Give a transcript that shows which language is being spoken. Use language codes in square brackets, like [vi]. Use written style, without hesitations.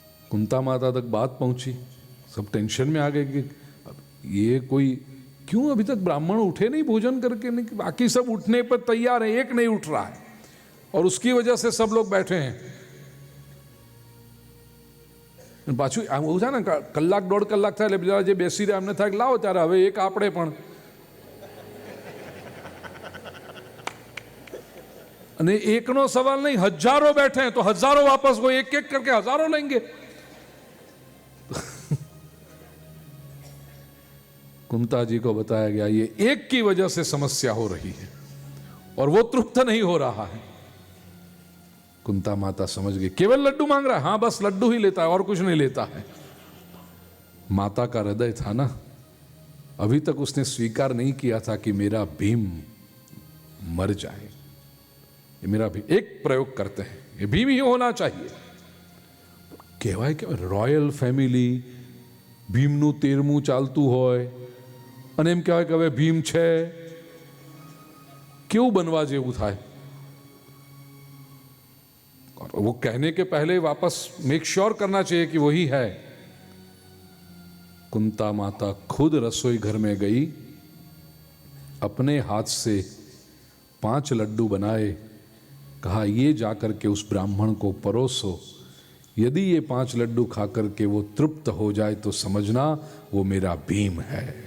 [hi] कुंता माता तक बात पहुंची, सब टेंशन में आ गए कि ये कोई क्यों अभी तक ब्राह्मण उठे नहीं भोजन करके, नहीं, बाकी सब उठने पर तैयार है, एक नहीं उठ रहा है और उसकी वजह से सब लोग बैठे हैं। [gu] પાછું આવું છે ને, કલાક 1.5 કલાક થાય એટલે બીજા જે બેસી રહ્યા એમને થાય લાવો ત્યારે હવે એક આપણે પણ, અને એકનો સવાલ નહીં, હજારો [hi] बैठे हैं तो हजारों वापस वो एक एक करके हजारों लेंगे। कुंता जी को बताया गया ये एक की वजह से समस्या हो रही है और वो तृप्त नहीं हो रहा है। कुंता माता समझ गई, केवल लड्डू मांग रहा है, हाँ बस लड्डू ही लेता है और कुछ नहीं लेता है। माता का हृदय था ना, अभी तक उसने स्वीकार नहीं किया था कि मेरा भीम मर जाए। ये मेरा भी एक प्रयोग करते हैं, ये भीम ही होना चाहिए। [gu] કહેવાય કે રોયલ ફેમિલી ભીમનું 13મું ચાલતું હોય અને એમ કહેવાય કે હવે ભીમ છે, કેવું બનવા જેવું થાય। [hi] और वो कहने के पहले वापस मेक श्योर करना चाहिए कि वही है। कुंता माता खुद रसोई घर में गई, अपने हाथ से 5 लड्डू बनाए, कहा ये जाकर के उस ब्राह्मण को परोसो, यदि ये 5 लड्डू खाकर के वो तृप्त हो जाए तो समझना वो मेरा भीम है।